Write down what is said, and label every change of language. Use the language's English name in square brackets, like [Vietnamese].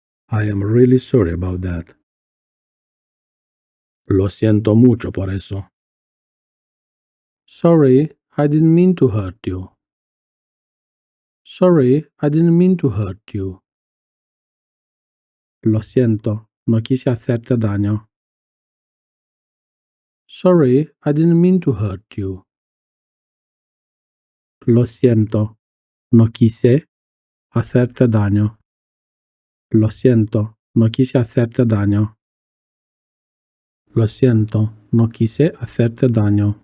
[English] I am really sorry about that. [Spanish] Lo siento mucho por eso. [English] Sorry, I didn't mean to hurt you. Sorry, I didn't mean to hurt you. [Spanish] Lo siento, no quise hacerte daño. [English] Sorry, I didn't mean to hurt you. [Spanish] Lo siento, no quise hacerte daño. Lo siento, no quise hacerte daño. Lo siento, no quise hacerte daño.